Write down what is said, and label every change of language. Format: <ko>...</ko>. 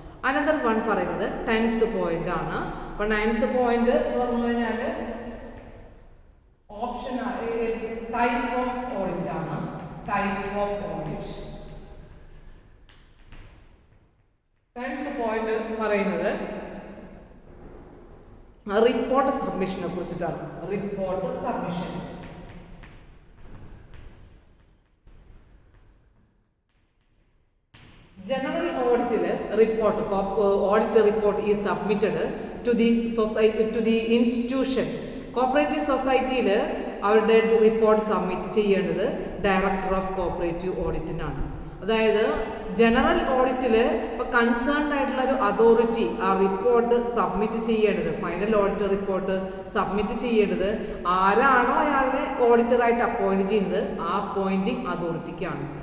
<en>Another one</en> <ml>പറയുന്നത്</ml> <en>10th point</en> <ml>ആണ്. അപ്പോൾ 9th point എന്ന് പറഞ്ഞു കഴിഞ്ഞാൽ ഓപ്ഷൻ ടൈപ്പ് ഓഫ് ഓഡിറ്റ് ആണ്. Type of audit. 10th point പറയുന്നത് റിപ്പോർട്ട് സബ്മിഷനെ കുറിച്ചിട്ടാണ്. Report submission.</ml> <en>General audit report, audit report is submitted to the society, to the institution.</en> <ml>Cooperative സൊസൈറ്റിയിൽ അവരുടെ റിപ്പോർട്ട് സബ്മിറ്റ് ചെയ്യേണ്ടത് ഡയറക്ടർ ഓഫ് കോപ്പറേറ്റീവ് ഓഡിറ്റിനാണ്. അതായത് general ഓഡിറ്റിൽ ഇപ്പോൾ concerned ആയിട്ടുള്ള ഒരു അതോറിറ്റി ആ റിപ്പോർട്ട് സബ്മിറ്റ് ചെയ്യേണ്ടത്, ഫൈനൽ ഓഡിറ്റ് റിപ്പോർട്ട് സബ്മിറ്റ് ചെയ്യേണ്ടത് ആരാണോ അയാളെ ഓഡിറ്ററായിട്ട് അപ്പോയിൻറ്റ് ചെയ്യുന്നത് ആ അപ്പോയിൻറ്റിംഗ് അതോറിറ്റിക്കാണ്.</ml>